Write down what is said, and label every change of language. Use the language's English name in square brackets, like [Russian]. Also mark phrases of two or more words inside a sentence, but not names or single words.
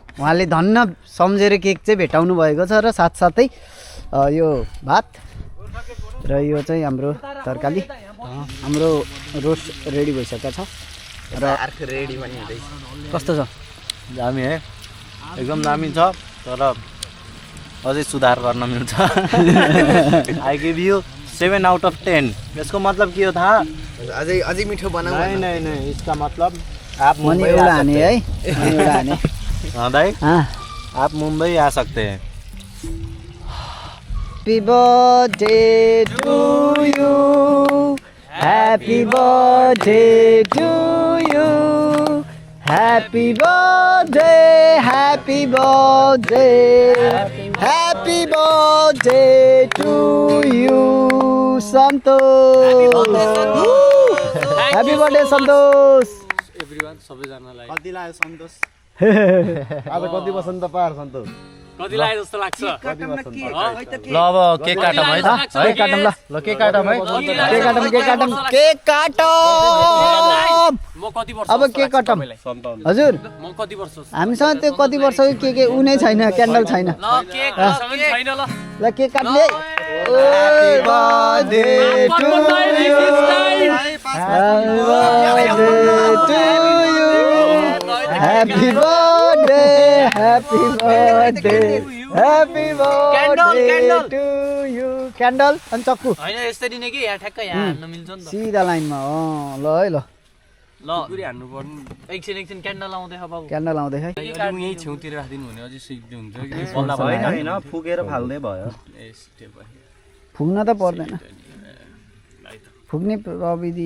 [Nepali] उहाँले धन्न सम्झेर केक चाहिँ भेटाउनु भएको छ र साथसाथै यो भात र यो चाहिँ हाम्रो तरकारी हाम्रो रोस्ट रेडी भइसकेको छ र अर्को रेडी पनि हुँदैछ कस्तो छ दामी है एकदम दामी छ तर अझै सुधार गर्न मिल्छ [English] I give you 7 out of 10 [Nepali] यसको मतलब के हो थाहा अझै मिठो बनाऊ [Hindi] नहीं नहीं नहीं इसका मतलब आप [Nepali] मनी [Hindi] मुंबई [Nepali] एउटा [Hindi] आ [Nepali] हाने [Hindi] सकते है हैं [Nepali] मनी एउटा हाने [Hindi] हाँ दाई हाँ आप मुंबई आ सकते हैं [English] Happy birthday to you. Happy birthday to you. Happy birthday, happy birthday. Happy birthday to you, Santosh. Happy birthday, Santosh. [Nepali] एभ्रीवन सबैजनालाई कति लाग्यो सन्तोष आज कति बसन्त पार सन्तोष कति लाग्यो जस्तो लाग्छ ल अब केक काटौँ है त केक काटौँ ल ल केक काटौँ है केक काटौँ केक काटौँ केक काटौँ म कति वर्ष अब केक काटौँ हजुर म कति वर्ष हामीसँग त्यो कति वर्ष के उनै छैन क्यान्डल छैन ल केक छैन ल ल केक काट्ने [English] Happy birthday to you. Happy birthday, happy birthday, happy birthday to you. [Nepali] क्यान्डल अनि चक्कु हैन यसरी नै कि यहाँ ठ्याक्क यहाँ हान्न मिल्छ नि त सिधा लाइनमा ल है ल ल गुरी हान्नु पर्नु एकछिन क्यान्डल आउँदै बाबु क्यान्डल आउँदै है यही छेउतिर राखिदिनु भने अझै सिक्दै हुन्छ कि बल्ल भएन हैन फुकेर फाल्दै भयो फुक्न त पर्दैन फुक्ने प्रविधि